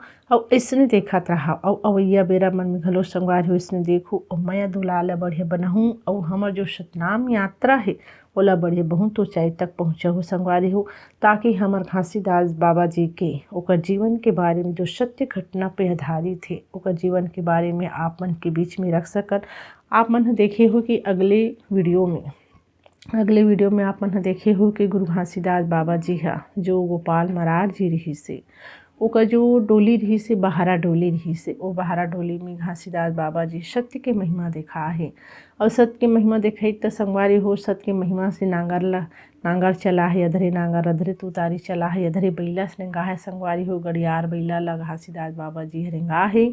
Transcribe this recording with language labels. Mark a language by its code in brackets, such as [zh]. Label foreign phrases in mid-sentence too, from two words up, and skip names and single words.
[hne] और ऐसने देखत रहा और अवैया बेरा मन में घलो संगवारी हो ऐसने देखो और मैं दुलाल बढ़िया बनाऊँ और हमर जो सतनाम यात्रा है ओला बढ़िया बहुत ऊंचाई तक पहुँचाऊँ संगवारी हो, ताकि हमर घासीदास बाबा जी के ओकर जीवन के बारे में जो सत्य घटना पे आधारित है ओकर जीवन के बारे में आप मन के बीच में रख सकत। आप मन देखे हो कि अगले वीडियो में आप मन देखे हो कि गुरु घासीदास बाबा जी हा जो गोपाल महाराज जी रही से ओकर जो डोली रही से बहारा डोली रही से ओ बहारा डोली में घासीदास बाबा जी सत्य के महिमा देखा है। और सत्य के महिमा देखाई तो संगवारी हो सत्य के महिमा से नांगर चला है अधरे नांगर अधरे तुतारी चला है अधरे बैला से रेंगा है संगवारी हो गड़ियार बैला ला घासीदास बाबा जी रेंगा है।